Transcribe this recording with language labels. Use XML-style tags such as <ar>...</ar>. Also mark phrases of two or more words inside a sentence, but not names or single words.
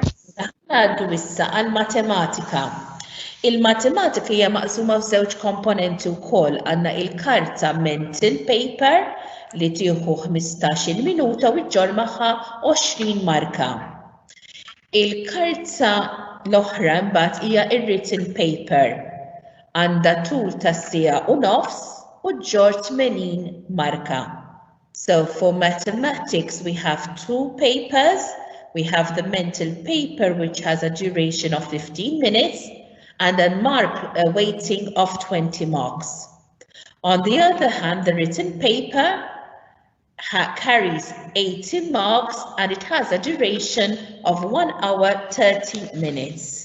<mt>Għaddu issa għal-matematika. Il-matematika hija maqsuma f'żewġ komponenti wkoll għandna il-karta</mt> <en>mental paper</en> <mt>li tieħu 15-il minuta u ġġor magħha 20 marka. Il-karta l-oħra mbagħad hija ir-</mt> <en>written paper</en> <mt>għandha tul ta' siegħa u nofs u ġġor 80 marka.</mt> <en>So for mathematics we have 2 papers. We have the mental paper which has a duration of 15 minutes and a weighting of 20 marks. On the other hand, the written paper carries 80 marks and it has a duration of 1 hour 30 minutes.</en>